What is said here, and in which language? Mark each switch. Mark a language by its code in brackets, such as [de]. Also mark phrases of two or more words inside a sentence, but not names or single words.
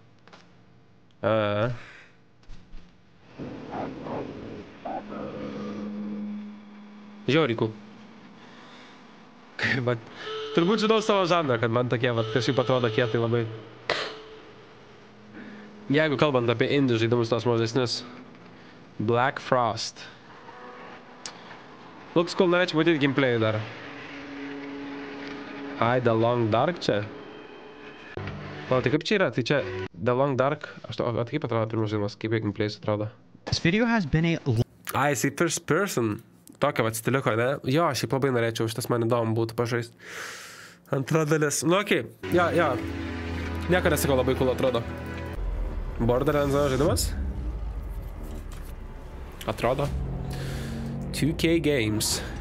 [lt] Žiauriai cool. Bet turbūt žinau savo žanrą, kad man tokie, kažkaip atrodo kietai labai. Jeigu kalbant apie indie žaidimus tos mažesnius. [en] Black Frost. Looks cool, [lt] norėčiau matyti gameplay'į dar. Ai, The Long Dark čia. O, tai kaip čia yra? Tai čia The Long Dark. Kaip atrodo pirmas žaidimas? Kaip gameplay'is atrodo? [en] This video has been a... [lt] Ai, jisai [en] first person. [lt] Tokia vat stiliuko, ne? Jo, šiaip labai norėčiau, šitas man įdomu būtų pažaist. Antra dalis. Nu, okei. Jo. Nieko nesako, labai cool atrodo. Borderlands žaidimas? Atrodo. 2K Games.